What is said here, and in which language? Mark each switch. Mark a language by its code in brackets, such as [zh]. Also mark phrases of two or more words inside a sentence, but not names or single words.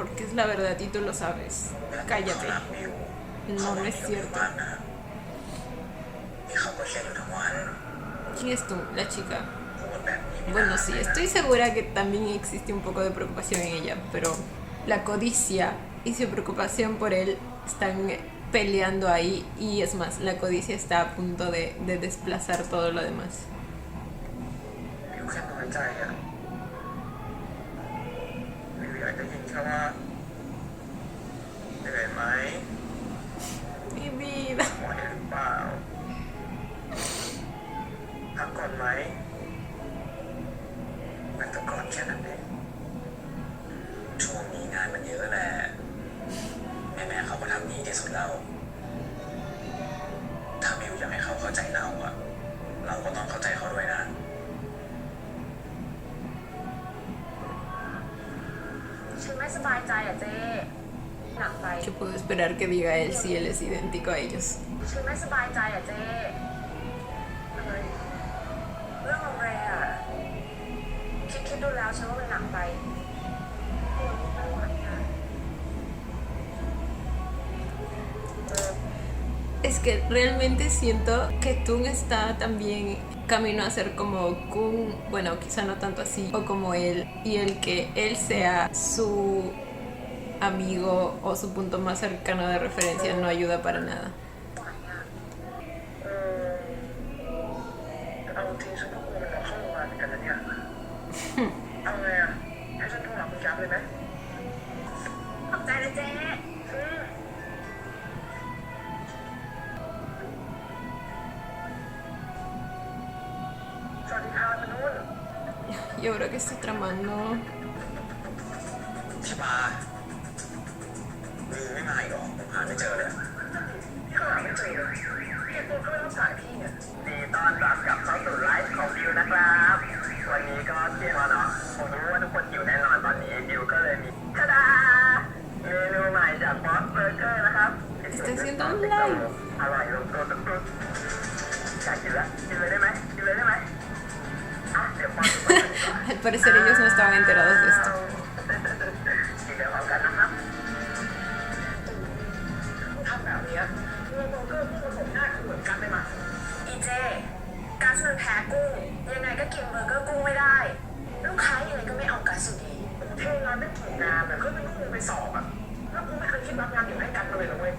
[es] es la verdad y tú lo sabes. [th] เขา [es] Cállate. [th] รักบิว [es] No, no es cierto. [th] ที่เขาก็เครียดอยู่ทั้งวัน [es] ¿Quién es tú? La chica. [th] พูดแบบนี้ไม่ [es] Bueno, [th] ได้ [es] sí, estoy segura que también existe un poco de preocupación en ella, pero la codicia y su preocupación por él están peleando ahí y es más, la codicia está a punto de desplazar todo lo demás. [th] บิวแค่น้อยใจอ่ะบิวอยากได้ยินแค่ว่าเหนื่อยไหม [es] Mi vida. [th] หมอเห็นหรือเปล่าพักก่อนไหมมันก็ก่อนแค่นั้นเองช่วงนี้งานมันเยอะแหละแม่เขาก็ทำดีที่สุดแล้วถ้าบิวอยากให้เขาเข้าใจเราอะเราก็ต้องเข้าใจเขาด้วยนะ ฉันไม่สบายใจอ่ะเจ๊หนักไป [es] ¿Qué puedo esperar que diga él si él es idéntico a ellos? [th] ฉันไม่สบายใจอ่ะเจ๊อะไรเรื่องของเรย์อ่ะคิดดูแล้วฉันว่ามันหนักไปโอ้ยไม่ไหวอ่ะ [es] Es que realmente siento que Toon está también camino a ser como Kun, bueno, quizá no tanto así, o como él, y el que él sea su amigo o su punto más cercano de referencia no ayuda para nada. [th] ไหวอ่ะ เอาจริงฉันก็กลัวมันเข้าโรงพยาบาลเหมือนกันนะเนี่ย เอาไงอ่ะให้ฉันโทรหาคุณแก๊ปเลยไหม ขอบใจนะเจ๊ สวัสดีค่ะคุณนุ่น [es] Y ahora que estoy tramando, [th] ชิบาบิวไม่มาอีกหรอผมหาไม่เจอเลยพี่ก็หาไม่เจอเลยพี่ตัวก็ไม่รับสายพี่เนี่ยดีต้อนรับกลับเข้าสู่ไลฟ์ของบิวนะครับ วันนี้ก็เที่ยงแล้วเนาะผมรู้ว่าทุกคนหิวแน่นอนตอนนี้บิวก็เลยมีทะดาเมนูใหม่จากบอสเบอร์เกอร์นะครับ [es] estoy haciendo un live. [th] อร่อยลงตัวสุดๆอยากกินแล้วกินเลยได้ไหมกินเลยได้ไหมอ่ะเดี๋ยวป้อน [es] Al parecer ellos no estaban enterados de esto. [th] กินเดี๋ยวพร้อมกันนะครับทำแบบนี้เมื่อโบเกอร์พูดผมหน้าคือเหมือนกันเลยมั้ย อีเจกัสมันแพ้กุ้ง ยังไงก็กินเบอร์เกอร์กุ้งไม่ได้ ลูกค้ายังไงก็ไม่เอากัสอยู่ดี เทงานไม่กี่งานแต่ก็เป็นลูกมึงไปสอบอ่ะแล้วกูไม่เคยคิดรับงานอยู่ให้กันเลยนะเว้ย